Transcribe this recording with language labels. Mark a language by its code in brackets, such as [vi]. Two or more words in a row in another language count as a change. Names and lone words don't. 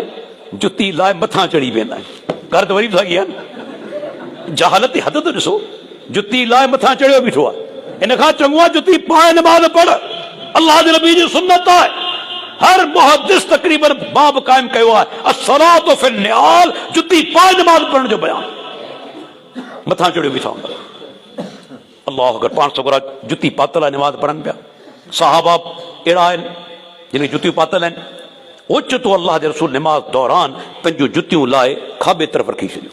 [sd] जुती लाइ मथां चढ़ी वेंदा आहिनि। घर त वरी बि साॻी आहे। जहालत जी हद त ॾिसो। जुती लाइ मथां चढ़ियो बीठो आहे। इन खां चङो आहे जुती पाए नमाज़ पढ़। अल्लाह जे नबी जी सुन्नत आहे। हर मुहद्दिस तक़रीबन बाब क़ाइम कयो आहे [ar] الصلاة في النعال. [sd] जुती पाए नमाज़ पढ़ण जो बयान। मथां चढ़ियो बीठा हूंदा। अल्लाह अगरि पाण सगुरा जुती पातल आहे नमाज़ पढ़नि पिया। सहाबा अहिड़ा आहिनि जिन खे जुतियूं पातल आहिनि। ओचितो अल्लाह जे रसूल नमाज़ दौरान पंहिंजूं जुतियूं लाइ खाॿे तरफ़ रखी छॾियूं।